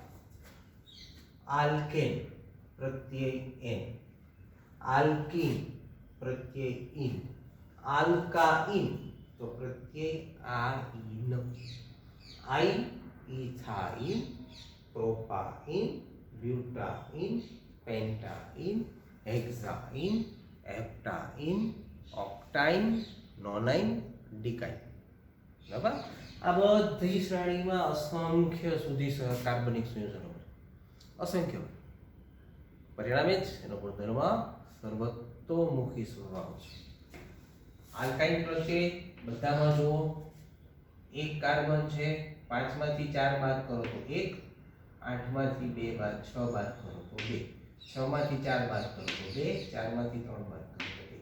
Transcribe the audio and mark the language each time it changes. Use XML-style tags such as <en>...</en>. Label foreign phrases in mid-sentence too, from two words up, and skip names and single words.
<gu>આલ્કેન પ્રત્યય n, આલ્કીન પ્રત્યય ઇન, આલ્કાઇન તો પ્રત્યય આઇન. આઇન ઇથાઇન, પ્રોપાઇન, ब्यूटाइन, पेंटाइन, हेक्साइन, हेप्टाइन, ऑक्टाइन, नोनाइन, डिकाइन. बराबर. આ બધી શ્રેણીમાં અસંખ્ય સુધી કાર્બનિક સંયોજનો હોય, અસંખ્ય. પરિણામે જ એનો ગુણધર્મ સર્વતોમુખી સ્વભાવ છે. આલ્કાઇન પ્રત્યે બધામાં જુઓ એક કાર્બન છે, 5 માંથી 4 બાદ કરો તો 1, 8 માંથી 2 બાદ 6 બાદ કરો તો 2, 6 માંથી 4 બાદ કરો તો 2, 4 માંથી 3 બાદ કરો તો 1.</gu>